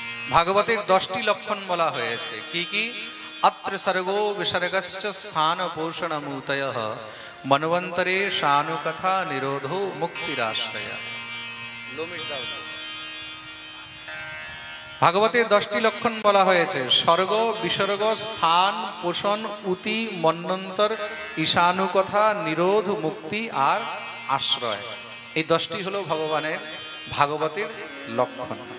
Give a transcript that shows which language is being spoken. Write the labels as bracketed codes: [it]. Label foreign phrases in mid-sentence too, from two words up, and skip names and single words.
[bn] ভাগবতের 10টি লক্ষণ বলা হয়েছে। কি কি? [sa] अत्र सर्गो विसर्गश्च स्थान पोषणमूतयः मन्वन्तरे शानुकथा निरोधो मुक्तिराश्रय। [bn] ভাগবতের 10টি লক্ষণ বলা হয়েছে। স্বর্গ, বিসর্গ, স্থান, পোষণ, উতি, মন্বন্তর, ঈশানুকথা, নিরোধ, মুক্তি আর আশ্রয়। এই 10টি হলো ভগবানের ভাগবতের লক্ষণ।